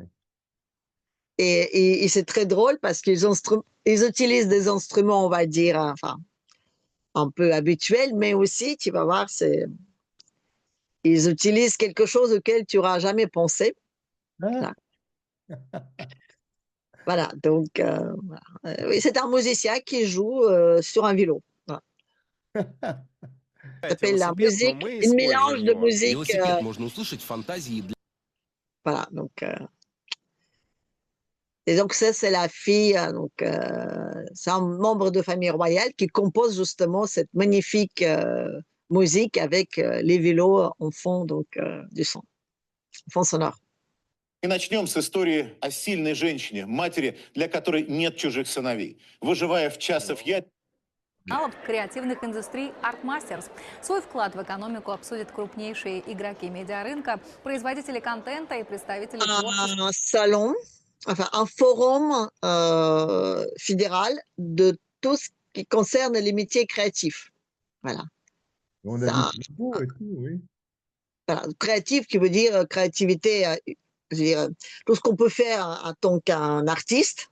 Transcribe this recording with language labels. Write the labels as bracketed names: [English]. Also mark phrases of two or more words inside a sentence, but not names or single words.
[French] Et c'est très drôle parce ils utilisent des instruments, on va dire, enfin, un peu habituels, mais aussi, tu vas voir, ils utilisent quelque chose auquel tu n'auras jamais pensé. Ah, Voilà. Voilà, donc voilà. Oui, c'est un musicien qui joue sur un vélo. Voilà. Ça s'appelle la [Russian] Велосипед, но [French] musique, [Russian] мы [French] une [Russian] используем [French] mélange de [Russian] его. [French] musique. [Russian] Велосипед можно услышать в фантазии. [French] Voilà, donc et donc ça c'est la fille, c'est un membre de famille royale qui compose justement cette magnifique musique avec les vélos en fond donc du son, fond sonore. [Russian] И начнем с истории о сильной женщине, матери, для которой нет чужих сыновей. Выживая в часов я Креативных индустрий Artmasters. Свой вклад в экономику обсудят крупнейшие игроки медиарынка, производители контента и представители творчества. [French] Un salon, enfin un forum fédéral de tout ce qui concerne les métiers créatifs. Voilà. on a vu Ça, le beau et tout, oui. voilà. Créatif qui veut dire créativité, je veux dire, tout ce qu'on peut faire en tant qu'un artiste,